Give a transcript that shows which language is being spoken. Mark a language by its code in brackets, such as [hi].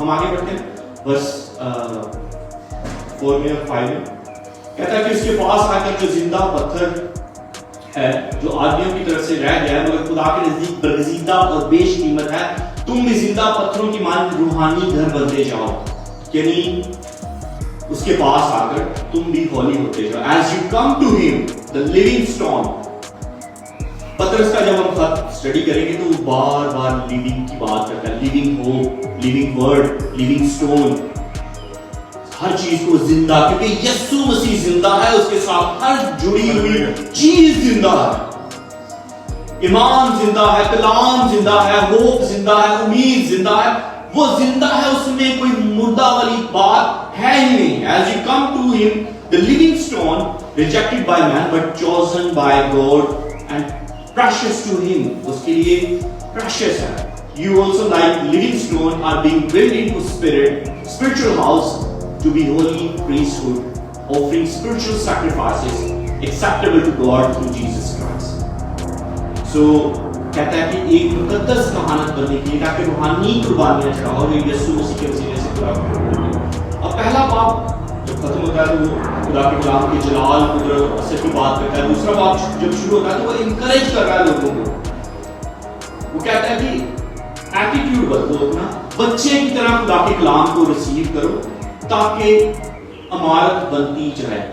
[ur] ہم آگے بڑھتے ہیں ورس 4 میں اور 5 میں کہتا ہے کہ اس کے پاس آ کر جو زندہ پتھر ہے جو آدمیوں کی طرف سے رہ گیا ہے مگر خدا کے نزدیک برگزیدہ اور بیش قیمت ہے, تم بھی زندہ پتھروں کی مانند روحانی گھر بنتے جاؤ. یعنی اس کے پاس آ کر تم بھی ہولی ہوتے جاؤ. [en] As you come to him, the living stone. [ur] پترس کا جب ہم خط اسٹڈی کریں گے تو وہ بار بار لیونگ کی بات کرتا ہے, living hope, living word, living stone, ہر چیز کو زندہ, کیونکہ یسوع مسیح زندہ ہے, اس کے ساتھ ہر جڑی ہوئی چیز زندہ ہے. ایمان زندہ ہے, کلام زندہ ہے, ہوپ زندہ ہے, امید زندہ ہے, وہ زندہ ہے, اس میں کوئی مردہ والی بات ہے ہی نہیں. [en] As you come to him, the living stone, rejected by man but chosen by God and precious to him, [ur] اس کے لیے precious ہے. [en] You also like living stone are being built into spiritual house to be holy priesthood, offering spiritual sacrifices acceptable to God through Jesus Christ. [ur] So کہتا ہے کہ ایک مقدس کہانت بننے کے لیے تاکہ روحانی قربانیاں چڑھاؤ جو یسوع مسیح کے وسیلے سے خدا کو قربانی. اب پہلا باب جب ختم ہوتا ہے تو وہ خدا کے کلام کے جلال قدرت اور اثر کی بات کرتا ہے. دوسرا باب جب شروع ہوتا ہے تو وہ انکریج کر رہا ہے لوگوں کو. وہ کہتا ہے کہ ایٹیٹیوڈ بدلو اپنا, بچے کی طرح خدا کے کلام کو ریسیو کرو تاکہ عمارت بنتی جائے.